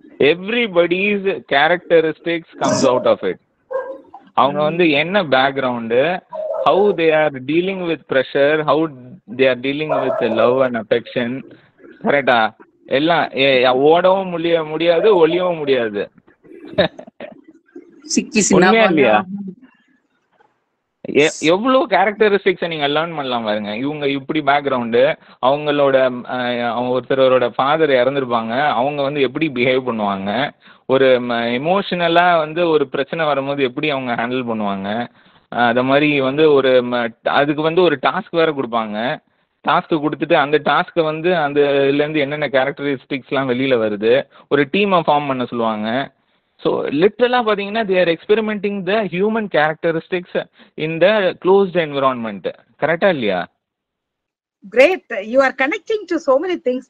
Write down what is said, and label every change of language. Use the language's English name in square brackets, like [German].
[English] Everybody's characteristics comes out of it. [Tamil] அவங்க வந்து என்ன background, [English] how they are dealing with pressure, how they are dealing with love and affection. [Tamil] கரெக்டா? எல்லாம் ஓடவும் முடியாது, ஒளியவும் முடியாது. உண்மையா இல்லையா? எவ்வளவு கேரக்டரிஸ்டிக்ஸை நீங்க லேர்ன் பண்ணலாம் பாருங்க. இவங்க இப்படி பேக்ரவுண்டு, அவங்களோட ஒருத்தரோட ஃபாதர் இறந்துருப்பாங்க, அவங்க வந்து எப்படி பிஹேவ் பண்ணுவாங்க, ஒரு எமோஷனலா வந்து ஒரு பிரச்சனை வரும்போது எப்படி அவங்க ஹேண்டில் பண்ணுவாங்க. அது மாதிரி வந்து அதுக்கு வந்து ஒரு டாஸ்க் வேற கொடுப்பாங்க. டாஸ்க்கு கொடுத்துட்டு அந்த டாஸ்க்கை வந்து அந்த இதுலேருந்து என்னென்ன கேரக்டரிஸ்டிக்ஸ்லாம் வெளியில வருது, ஒரு டீமை ஃபார்ம் பண்ண சொல்லுவாங்க. ஸோ லிட்டரலாக பார்த்தீங்கன்னா [English] they are experimenting the human characteristics in the closed environment. [Tamil] கரெக்டா இல்லையா? [English] Great. You are connecting to so many things.